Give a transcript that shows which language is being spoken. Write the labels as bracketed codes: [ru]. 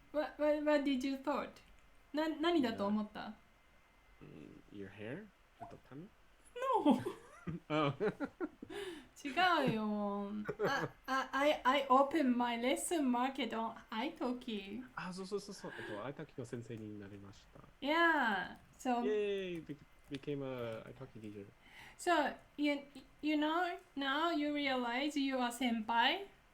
[en] What did you thought? [ja] 何だと思った？ [en] Your hair? [ja] 髪？ [en] No! Oh. [ja] 違うよ。 [en] I opened my lesson market on iTalki. [ja] あ、そう。 iTalki の先生になりました。 [en] Yeah. So, Yay! Became a iTalki teacher. So, you know, now you realize you are senpai?